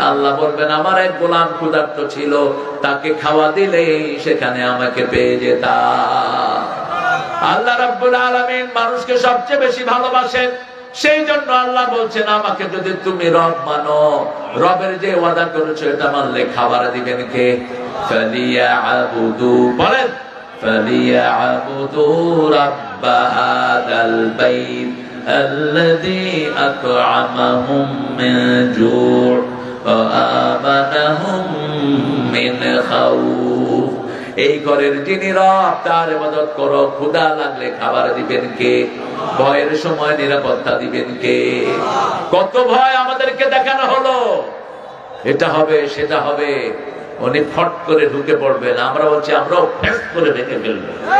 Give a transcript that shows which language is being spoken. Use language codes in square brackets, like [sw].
[bn] আল্লাহ বলবেন আমার এক গোলাম ক্ষুধার্ত ছিল, তাকে খাওয়া দিলে সেখানে আমাকে পেয়ে যেতাম। আল্লাহ রাব্বুল আলামিন মানুষকে সবচেয়ে বেশি ভালোবাসেন, সেই জন্য আল্লাহ বলছেন আমাকে যদি তুমি রব মানো, রবের যে ওয়াদা করেছো এটা মানলে খাবার দিবেন কে? [ar] ফালিয়াবুদু, বলেন ফালিয়াবুদু রাব্ব হাদাল বাইত الذي أطعمهم من جوع وآمنهم من خوف। [bn] এই ঘরের যিনি রব তার ইবাদত করো, ক্ষুধা লাগলে খাবার দিবেন কে? ভয়ের সময় নিরাপত্তা দিবেন কে? কত ভয় আমাদেরকে দেখানো হলো, এটা হবে সেটা হবে, উনি ফট করে ঢুকে পড়বেন, আমরা বলছি আমরাও ফেস করে দেখে ফেলবো।